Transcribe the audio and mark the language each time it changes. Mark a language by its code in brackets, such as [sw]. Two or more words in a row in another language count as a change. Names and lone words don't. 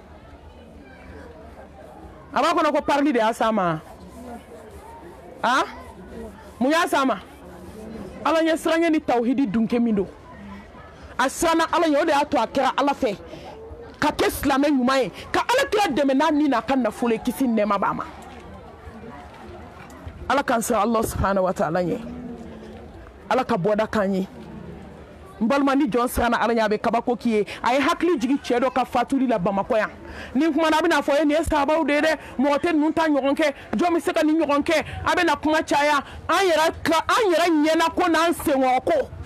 [bm] a b'a kɔnɔ ko parli de y'a s'a ma mun y'a s'a ma ala ɲɛ siranɲɛ ni tawhidi dunke min don a siranna ala ɲɛ o de y'a to a kɛra ala fɛ ka kɛ silamɛ ɲuman ye ka ala kira dɛmɛ n'a ni n'a ka nafolo ye kisi nɛɛma b'a ma ala k'an siran [ar] الله سبحانه وتعالى [bm] ɲɛ ala ka bɔda k'an ye n balima ni jɔn siranna ala ɲɛ a bɛ kabako k'i ye a ye hakili jigi cɛ dɔ ka fatuli la Bamakɔ yan ni kumana a bɛna fɔ ye nin ye sahabaw de ye dɛ mɔgɔ tɛ ninnu ta ɲɔgɔn kɛ jɔn bɛ se ka nin ɲɔgɔn kɛ a bɛna kuma caya an yɛrɛ ɲɛna ko n'an senkɔrɔ ko